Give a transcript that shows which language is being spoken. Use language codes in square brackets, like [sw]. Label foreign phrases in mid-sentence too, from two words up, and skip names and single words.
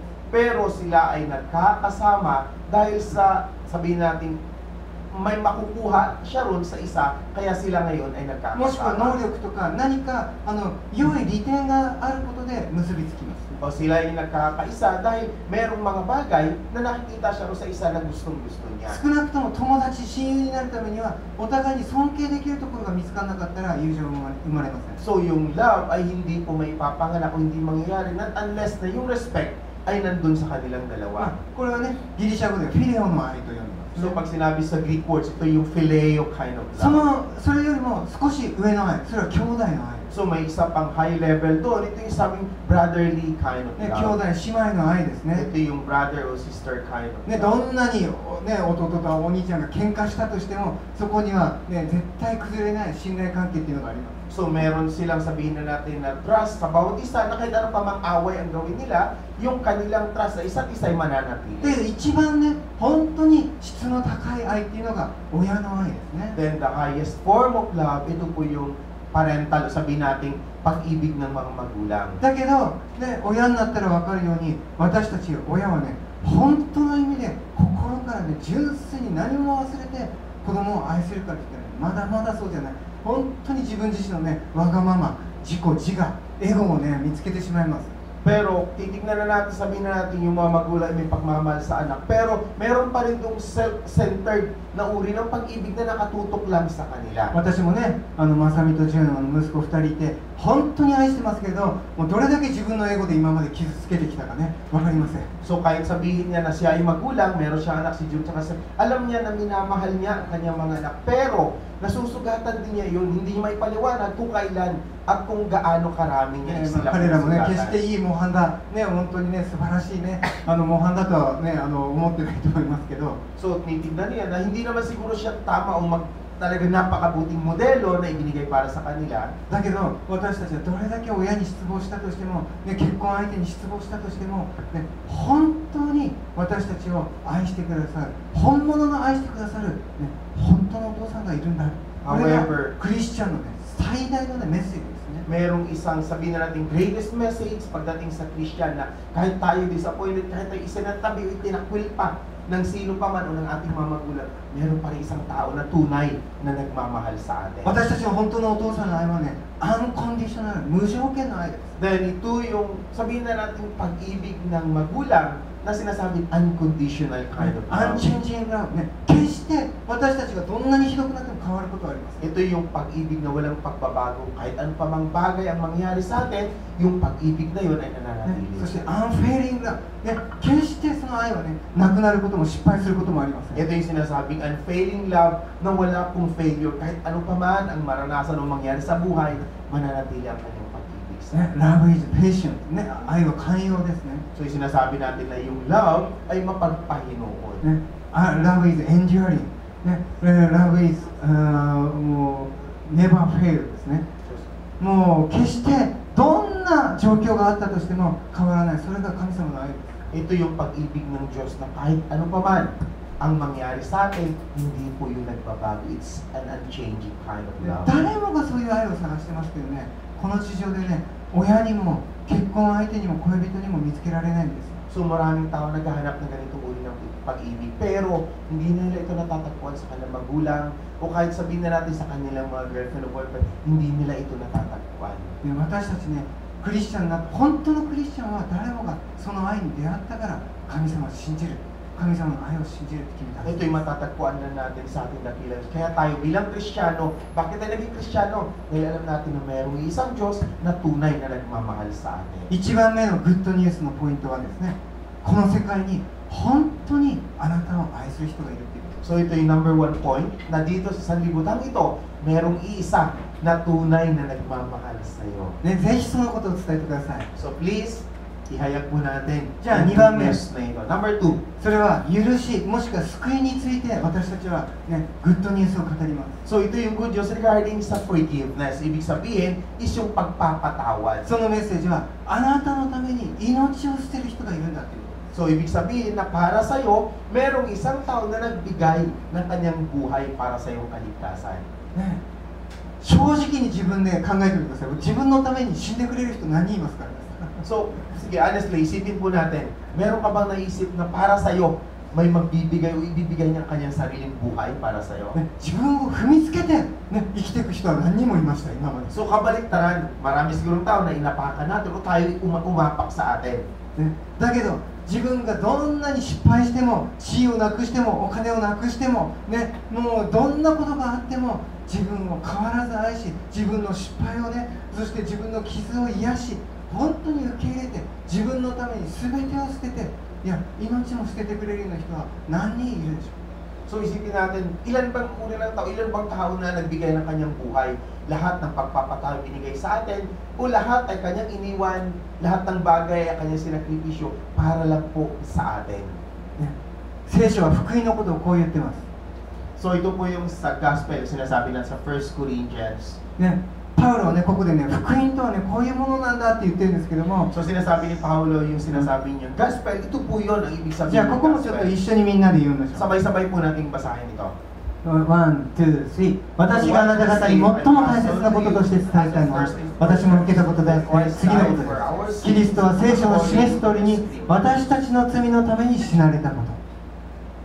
[tl] Pero sila ay nagkakasama dahil sa, sabihin natin, may makukuha siya ron sa isa, kaya sila ngayon ay [ja] もしくは能 [tl] nagkakasama. [ja] 力とか何か良い利点があることで結びつきます。 [tl] O sila ay nagkakaisa dahil merong mga bagay na nakikita siya ron sa isa na gustong-gusto niya. [ja] 少なくとも友達、親友になるためにはお互いに尊敬できるところが見つからなかったら友情が生まれません。 [tl] So yung love ay hindi po may papanganak o hindi mangyayari [en] not unless [tl] na yung respect ay nandun sa kanilang dalawa. [ja] これはね、ギリシャ語でフィレオの愛と呼んでます。 [tl] So pag sinabi sa [en] Greek words, [tl] ito yung phileo [en] kind of [ja] そ [tl] love. [ja] れよりも少し上の愛、それは兄弟の愛。 [tl] So may isa pang [en] high level [tl] doon, ito yung sabing [en] brotherly kind of [ja] ね、兄弟、 [tl] love. [ja] 姉妹の愛ですね。 [tl] Ito yung [en] brother or sister kind of [ja] ね、 [tl] love. [ja] どんなに、ね、弟とお兄ちゃんが喧嘩したとしても、そこには、ね、絶対崩れない信頼関係っていうのがあります。 [tl] So meron silang sabihin na natin na trust sa bawat isa na kahit ano pa mang away ang gawin nila, yung kanilang trust sa isa't isa ay mananatili. [ja] で、一番ね、本当に質の高い愛っていうのが親の愛ですね。 [en] Then the highest form of love, [tl] ito po yung parental, sabihin natin, pag-ibig ng mga magulang. [ja] だけど、ね、親になったら分かるように、私たち親はね、本当の意味で心からね、純粋に何も忘れて子供を愛するかって言ったら、ね、まだまだそうじゃない。本当に自分自身のね、わがまま、自己、自我、エゴをね、見つけてしまいます。 [tl] Pero titignan na natin, sabihin na natin yung mga magulang may pagmamahal sa anak. Pero meron pa rin itong self-centered na uri ng pag-ibig na nakatutok lang sa kanila. [ja] 私もね、まさみとジュンの息子2人いて、本当に愛してますけど、もうどれだけ自分のエゴで今まで傷つけてきたかね、分かりません。 [tl] So kahit sabihin niya na siya ay magulang, meron siyang anak si June, tsaka alam niya na minamahal niya ang kanyang mga anak. Pero nasusugatan din niya yun, hindi niya maipaliwanag kung kailan at kung gaano karami niya sila [ja] 彼らもね、決して [tl] pinasugatan. [ja] いい模範だ、ね、本当にね、素晴らしいね、模範だとはね、思ってないと思いますけど、 [tl] So tinitignan niya na hindi naman siguro siya tama o talaga napakabuting modelo na ibinigay para sa kanila. [ja] だけど、私たちはどれだけ親に失望したとしても、ね、結婚相手に失望したとしても、ね、本当に私たちを愛してくださる、本物の愛してくださる、ね、本当のお父さんがいるんだ。これが [en] However, [ja] クリスチャンの、ね、最大の、ね、メッセージですね。 [tl] merong isang sabihin na natin [en] greatest message [tl] pagdating sa Christian na kahit tayo disappointed, kahit tayo isinatabi o itinakwil pa ng sino pa man o ng ating mga magulang, meron pa rin isang tao na tunay na nagmamahal sa atin. [ja] 私たちの本当のお父さんの愛はね、アンコンディショナル、無条件の愛です。 [tl] Then ito yung sabihin na natin pag-ibig ng magulang na sinasabing [en] unconditional kind of love. Unchanging love [ja] ね、決して私たちがどんなにひどくなっても変わることはありません。 [tl] Ito yung pag-ibig na walang pagbabago. Kahit ano pa mang bagay ang mangyari sa atin, yung pag-ibig na yun ay [ja] ね [tl] nananatili. [ja] そしてアンフェイリングラブ、ね、決してその愛はね、なくなることも失敗することもありません。 [tl] Ito yung sinasabing [en] unfailing love [tl] na wala pong failure. Kahit ano pa man ang maranasan o mangyari sa buhay, mananatili ang kanyang pag-ibig sa [en] ね、Love is patient、 [ja] ね、愛は寛容ですね。 [tl] So yung sinasabi natin na yung love ay mapagpahinoon. [en] ね、Love is enduring、ね、Love is、 [ja] もう [en] never fail [ja] ですね。もう決してどんな状況があったとしても変わらない。それが神様の愛です。 [tl] Ito yung pag-ibig ng Diyos na kahit ano pa man ang mangyari sa atin, hindi po yung nagbabago. [en] It's an unchanging kind of love. [ja] 誰もがそういう愛を探してますけどね、この地上でね、親にも結婚相手にも恋人にも見つけられないんですよ。 [tl] So maraming tao naghahanap ng ganitong uri ng pag-ibig, pero hindi nila ito natatagpuan sa kanilang magulang o kahit sabihin na natin sa kanilang mga girlfriend o boyfriend, hindi nila ito natatagpuan. [ja] で、私たちね、クリスチャンな本当のクリスチャンは誰もがその愛に出会ったから神様を信じる。神様の愛を信じるって決めたんです。 [tl] Ito'y matatagpuan na natin sa ating dakilan. Kaya tayo bilang Kristiyano, bakit tayo naging Kristiyano? Dahil alam natin na mayroong isang Diyos na tunay na nagmamahal sa atin. [ja] 一番目の [en] good news [ja] のポイントはですね、この世界に本当にあなたを愛する人がいるっていうこと。 [tl] So ito yung [en] number one point, [tl] na dito sa sanlibutan ito, mayroong iisa na tunay na nagmamahal sa iyo. [ja] ね、ぜひそのことを伝えてください。 [tl] So please, ihayag mo natin. [ja] じゃあ、 [tl] yung [ja] 2番目。 [en] good news [tl] na ito. [en] Number two, [ja] それは許し、もしくは救いについて私たちは、ね、 [en] good news [ja] を語ります。 [tl] so ito yung [en] good news [tl] regarding sa forgiveness. Ibig sabihin, is yung pagpapatawad. [ja] そのメッセージはあなたのために命を捨てる人がいるんだっていうこ [tl] So ibig sabihin na para sa iyo, merong isang tao na nagbigay ng kanyang buhay para sa iyong kaligtasan. [ja] と。ね、正直に自分で考えてみてください。自分のために死んでくれる人何人いますか？ [tl] So, sige, honestly, isipin po natin, meron ka bang naisip na para sa iyo, may magbibigay o ibibigay niya kanyang sariling buhay para sa iyo? [ja] ね、自分を踏みつけて、ね、生きていく人は何人もいました今まで。 [tl] So kabaliktaran, marami sigurong tao na inapakan natin o tayo umapak sa atin. [ja] ね、だけど自分がどんなに失敗しても地位をなくしてもお金をなくしても、ね、もうどんなことがあっても自分を変わらず愛し自分の失敗をねそして自分の傷を癒し本当に受け入れて自分のために全てを捨てていや命も捨ててくれるような人は何人いるでしょう。 [tl] So isipin natin, ilan bang uri ng tao, ilan bang tao na nagbigay ng kanyang buhay? Lahat ng pagpapatawad binigay sa atin o lahat ay kanyang iniwan, lahat ng bagay ay kanyang sinakripisyo para lang po sa atin. [ja] ね、聖書は福音のことをこう言ってます。 [tl] So ito po yung sa gospel, sinasabi lang sa 1 Corinthians. [ja] ね、パウロはねここでね福音とはねこういうものなんだって言ってるんですけども、 [tl] So sinasabi ni Paulo yung sinasabi niya, gospel, ito po yun ang ibig [ja] じ [tl] sabihin [ja] ゃあ [tl] ng [ja] ここもちょっと [tl] gospel. [ja] 一緒にみんなで言いましょう。 [tl] Sabay-sabay po nating basahin ito. [ja] ワン、ツー、スリー。私があなた方に最も大切なこととして伝えたいのは、私も受けたことであって、次のことです。キリストは聖書の示す通りに、私たちの罪のために死なれたこと。